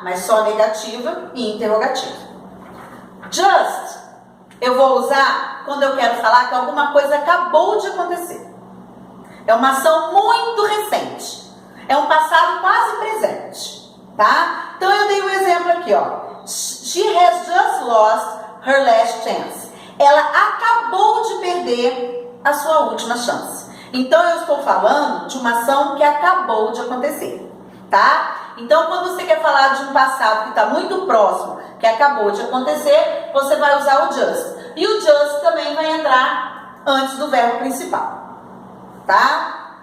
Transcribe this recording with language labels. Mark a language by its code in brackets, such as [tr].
[pt] Mas só negativa e interrogativa. Just, eu vou usar quando eu quero falar que alguma coisa acabou de acontecer. É uma ação muito recente. É um passado quase presente, tá? Então, eu dei um exemplo aqui, ó. [en] She has just lost her last chance. [pt] Ela acabou de perder a sua última chance. Então, eu estou falando de uma ação que acabou de acontecer, tá? Então, quando você quer falar de um passado que está muito próximo, que acabou de acontecer, você vai usar o just. E o just também vai entrar antes do verbo principal, tá?